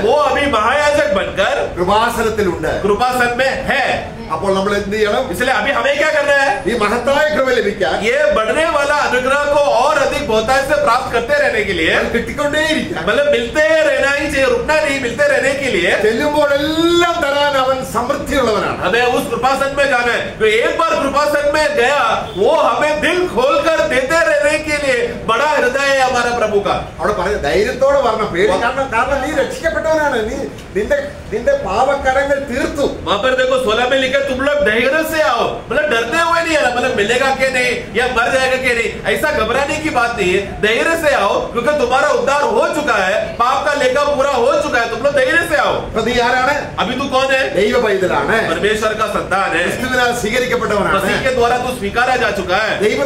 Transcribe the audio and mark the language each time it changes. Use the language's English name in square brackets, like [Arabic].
[Hindi] वो अभी महायाजक बनकर [Malayalam] കൃപാസനത്തിലുണ്ട്. [Hindi] कृपासन में है. [Malayalam] അപ്പോൾ നമ്മൾ എന്ത് ചെയ്യണം? [Hindi] इसलिए अभी हमें क्या करना है? [Malayalam] ഈ മഹത്തായ കൃപ ലഭിക്കാൻ [Hindi] ये बढ़ने वाला अनुग्रह को और अधिक बहुतायत से प्राप्त करते रहने के लिए, [Malayalam] അത് കിട്ടിക്കൊണ്ടേയിരിക്കാം. [Hindi] मतलब मिलते रहना ही चाहिए, रुकना नहीं, मिलते रहने के लिए [Malayalam] ചെല്ലുമ്പോഴെല്ലാം തരാൻ അവൻ സമൃദ്ധിയുള്ളവനാണ്. [Hindi] हमें उस कृपासन में जाना है. जो एक बार कृपासन में गया, वो हमें दिल खोलकर देते रहने के लिए बड़ा हृदय है हमारा प्रभु का. [Malayalam] അവിടെ പറയും ധൈര്യത്തോടെ പറഞ്ഞ പേടി, കാരണം നീ രക്ഷിക്കപ്പെട്ടവനാണ്. നീ നിന്റെ പാപക്കടങ്ങൾ തീർത്തു. [Hindi] वहां पर देखो 16 में लिखा ठीक है, तुम लोग धैर्य से आओ, मतलब डरते हुए नहीं आना, मतलब मिलेगा कि नहीं या मर जाएगा कि नहीं, ऐसा घबराने की बात नहीं है। धैर्य से आओ क्योंकि तुम्हारा उद्धार हो चुका है, पाप का लेखा पूरा हो चुका है, तुम लोग धैर्य से आओ। अभी तू कौन है? परमेश्वर का संतान है, मसीह के द्वारा तू स्वीकारा जा चुका है।